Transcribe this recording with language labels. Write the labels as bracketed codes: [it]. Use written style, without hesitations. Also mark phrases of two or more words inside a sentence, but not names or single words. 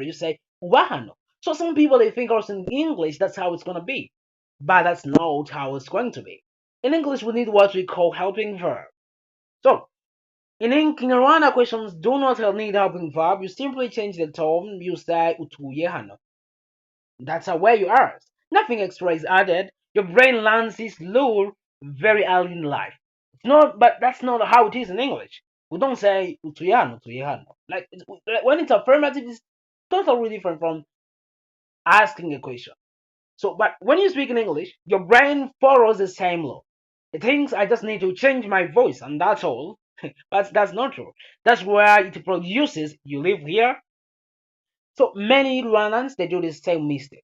[en] You say, ubahano. So some people, they think also in English, that's how it's going to be. But that's not how it's going to be. In English, we need what we call helping verb. So in Kinyarwanda questions do not need helping verb. You simply change the tone. You say [rw] utuye hano. [en] That's where you are. Nothing extra is added. Your brain learns this rule very early in life. It's not, but that's not how it is in English. We don't say [rw] utuye hano, utuye hano. [en] Like when it's affirmative, it's totally different from asking a question. So, but when you speak in English, your brain follows the same law. It thinks I just need to change my voice and that's all. But that's not true. That's where it produces you live here. So many Rwandans they do the same mistake.